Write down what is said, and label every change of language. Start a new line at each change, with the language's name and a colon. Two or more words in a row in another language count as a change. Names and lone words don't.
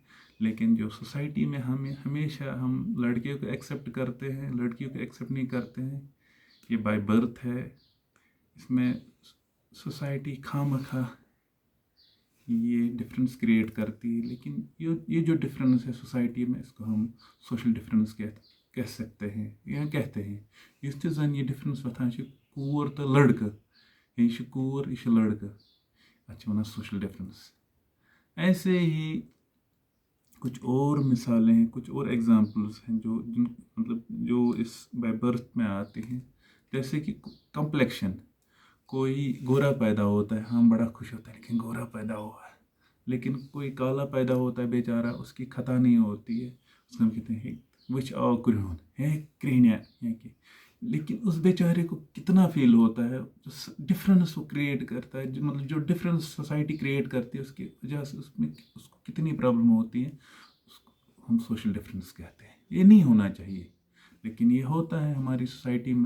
Urdu: لیکن جو سوسائٹی میں ہمیشہ ہم لڑکیوں کو ایکسیپٹ کرتے ہیں، لڑکیوں کو ایکسیپٹ نہیں کرتے ہیں، یہ
English: by birth
Urdu: ہے۔ اس میں سوسائٹی خواہ مخواہ یہ ڈفرینس کریٹ کرتی ہے، لیکن یہ جو ڈفرینس ہے سوسائٹی میں اس کو ہم
English: social difference
Urdu: کہہ سکتے ہیں یا کہتے ہیں۔
Kashmiri: یُس تہِ زَن یہ ڈفرینس وۄتھان چھِ کوٗر تہٕ لڑکہٕ، یہ چھِ کوٗر، یہ چھِ لڑکہٕ، اَتھ چھِ وَنان
English: social difference.
Urdu: ایسے ہی کچھ اور مثالیں ہیں، کچھ اور ایگزامپلس ہیں جو اس
English: by birth
Urdu: میں آتے ہیں، جیسے کہ کمپلیکشن۔ کوئی گورا پیدا ہوتا ہے، ہم بڑا خوش ہوتا ہے لیکن گورا پیدا ہوا ہے، لیکن کوئی کالا پیدا ہوتا ہے بیچارہ، اس کی خطا نہیں ہوتی ہے، اس کو ہم کہتے ہیں وچ آو کرہُن ہے کرہنیا، لیکن اس بیچارے کو کتنا فیل ہوتا ہے، جو ڈفرینس وہ کریٹ کرتا ہے، مطلب جو ڈفرینس سوسائٹی کریٹ کرتی ہے اس کی وجہ سے اس کو کتنی پرابلم ہوتی ہے، اس کو ہم
English: social difference
Urdu: کہتے ہیں۔ یہ نہیں ہونا چاہیے، لیکن یہ ہوتا ہے ہماری سوسائٹی میں۔